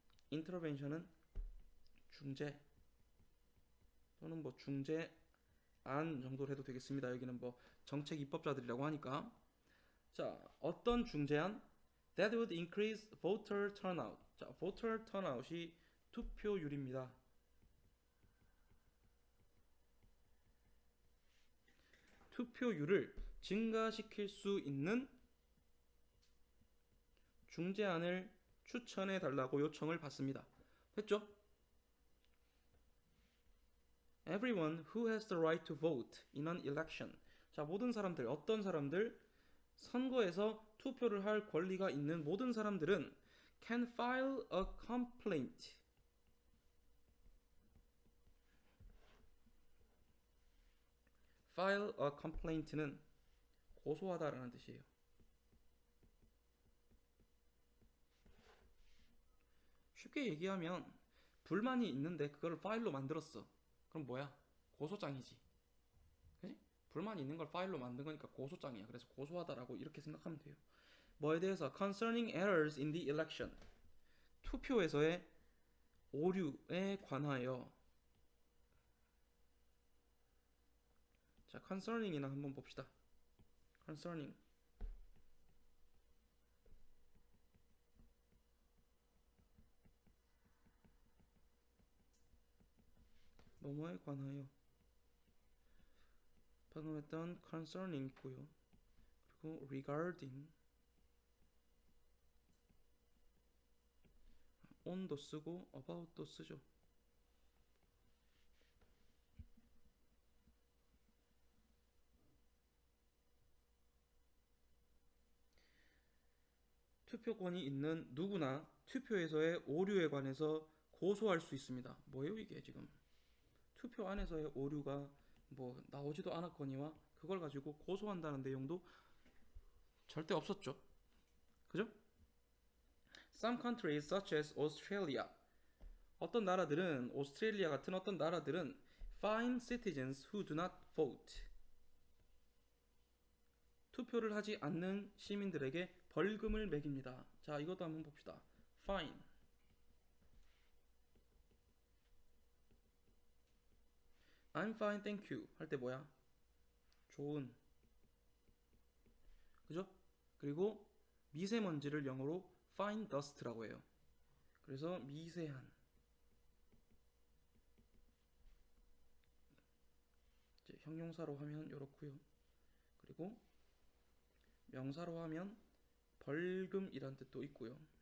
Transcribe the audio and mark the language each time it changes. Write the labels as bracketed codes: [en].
[ko] intervention은 중재 또는 뭐 중재안 정도로 해도 되겠습니다. 여기는 뭐 정책 입법자들이라고 하니까. 자, 어떤 중재안? [en] That would increase voter turnout. [ko] 자, voter turnout이 투표율입니다. 투표율을 증가시킬 수 있는 중재안을 추천해 달라고 요청을 받습니다. 됐죠? [en] Everyone who has the right to vote in an election. [ko] 자, 모든 사람들, 어떤 사람들? 선거에서 투표를 할 권리가 있는 모든 사람들은 [en] can file a complaint. [ko] file a complaint는 고소하다라는 뜻이에요. 쉽게 얘기하면 불만이 있는데 그걸 파일로 만들었어. 그럼 뭐야? 고소장이지. 그치? 불만이 있는 걸 파일로 만든 거니까 고소장이야. 그래서 고소하다라고 이렇게 생각하면 돼요. 뭐에 대해서? [en] Concerning errors in the election. [ko] 투표에서의 오류에 관하여. 자, concerning이나 한번 봅시다. concerning. 뭐뭐에 관하여. 방금 했던 concerning 있고요. 그리고 regarding. on도 쓰고 about도 쓰죠. 투표권이 있는 누구나 투표에서의 오류에 관해서 고소할 수 있습니다. 뭐예요 이게 지금? 투표 안에서의 오류가 뭐 나오지도 않았거니와 그걸 가지고 고소한다는 내용도 절대 없었죠. 그죠? [en] Some countries such as Australia. [ko] 어떤 나라들은 오스트레일리아 같은 어떤 나라들은 [en] fine citizens who do not vote. [ko] 투표를 하지 않는 시민들에게 벌금을 매깁니다. 자, 이것도 한번 봅시다. fine. [en] I'm fine, thank you [ko] 할 때 뭐야? 좋은. 그죠? 그리고 미세먼지를 영어로 fine dust라고 해요. 그래서 미세한. 이제 형용사로 하면 이렇고요. 그리고 명사로 하면 벌금이란 뜻도 있고요.